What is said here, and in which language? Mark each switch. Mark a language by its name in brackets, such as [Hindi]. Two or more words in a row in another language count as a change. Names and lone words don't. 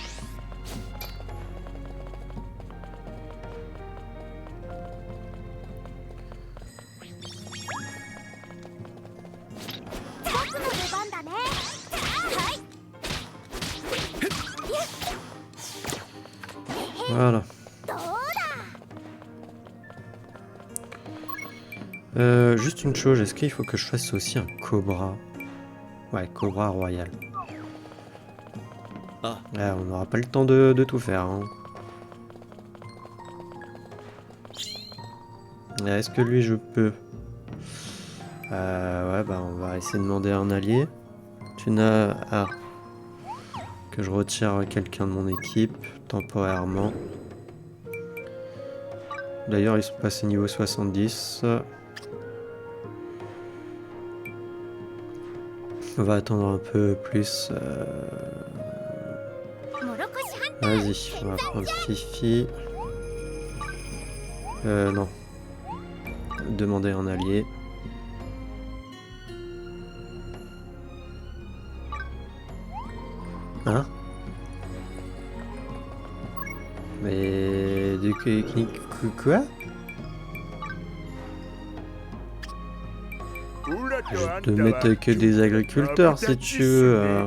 [Japanese] 僕の出番だね。はい。 [French] Voilà. [Japanese] どうだ。 [French] Juste une chose, est-ce qu'il faut que je fasse aussi un cobra? Ouais, cobra royal. Ah. Ouais, on n'aura pas le temps de tout faire. Hein. Est-ce que lui je peux? Ouais, bah on va essayer de demander un allié. Tu n'as... Ah. Que je retire quelqu'un de mon équipe, temporairement. D'ailleurs, ils sont passés niveau 70. On va attendre un peu plus. [Japanese] もろこしハンター [French] Vas-y, on va prendre Fifi. Non. Demander un allié. Hein? Mais... Quoi? Je te mettre que des agriculteurs si tu veux.